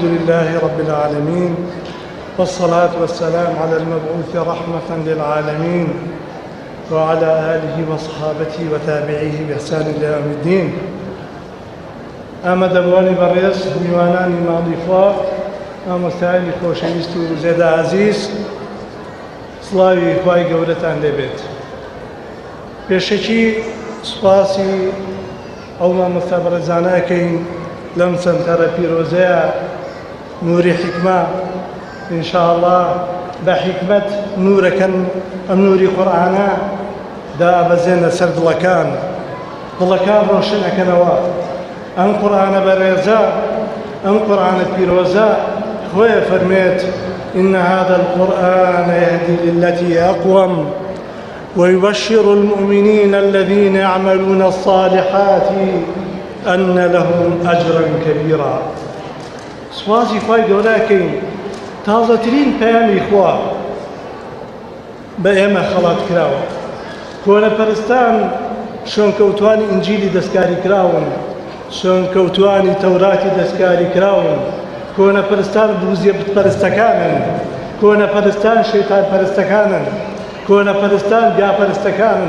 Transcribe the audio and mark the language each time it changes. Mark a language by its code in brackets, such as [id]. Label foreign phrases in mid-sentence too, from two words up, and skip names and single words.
[ar] لله رب العالمين والصلاة والسلام على المبعوث رحمة للعالمين وعلى آله وصحابته وتابعيه بإحسان إلى يوم الدين. [ckb] ئامادە بوانی بەڕێز میوانانی ماڵیخوا ئامۆستایانی خۆشەویست و زێدە عەزیز، سڵاوی خوای گەورەتان لێبێت. پێشەکی سوپاسی ئەو مامۆستا بەڕێزانەکەین لەم سەنتەرە پیرۆزەیە نووری حیکمە، ئینشاءڵڵا بە حیکمەت نورەکەن، ئەم نووری قورئانە دابەزێنە سەر دڵەکان ڕۆشنەکەنەوە. ئەم قورئانە بەڕێزە، ئەم قورئانە پیرۆزە خۆیە فەرمێت [ar] إن هذا القرآن يهدي للتي أقوم ويبشر المؤمنين الذين يعملون الصالحات أن لهم أجرا كبيرا. [ckb] سوازي خوای گەورەکەین تازەترین پەیامی خوا بە ئێمە خەڵات کراوە. کۆنەپەرستان شوێنکەوتوانی ئینجیلی دەستکاری کراون، شوێنکەوتوانی تەوراتی دەستکاری کراون، کۆنەپەرستان بوزیە بتپەرستەکانن، کۆنەپەرستان شەیتان پەرستەکانن، کۆنەپەرستان بیاپەرستەکانن.